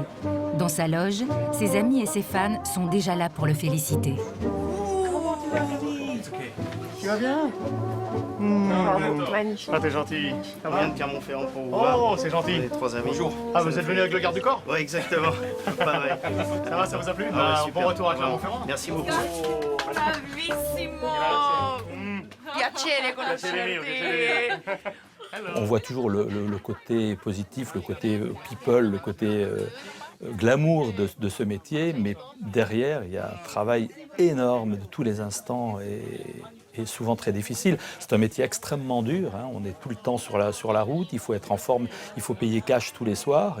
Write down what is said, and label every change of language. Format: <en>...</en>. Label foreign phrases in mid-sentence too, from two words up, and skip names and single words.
<fr>Dans sa loge, ses amis et ses fans sont déjà là pour le féliciter. Tu vas bien? Magnifique. Ah, t'es gentil. Ça vient de Clermont-Ferrand pour vous voir. Oh, c'est gentil. Les trois amis. Bonjour. Ah, vous êtes venu avec le garde du corps? Oui, exactement. Pareil. Ça va, ça vous a plu? Bon retour à Clermont-Ferrand. Merci beaucoup.</fr> <it>Bravissimo. Piacere conoscerti.</it> <fr>On voit toujours le côté positif, le côté people, le côté glamour de ce métier, mais derrière, il y a un travail énorme de tous les instants et souvent très difficile. C'est un métier extrêmement dur, hein. On est tout le temps sur la route, il faut être en forme, il faut payer cash tous les soirs.</fr>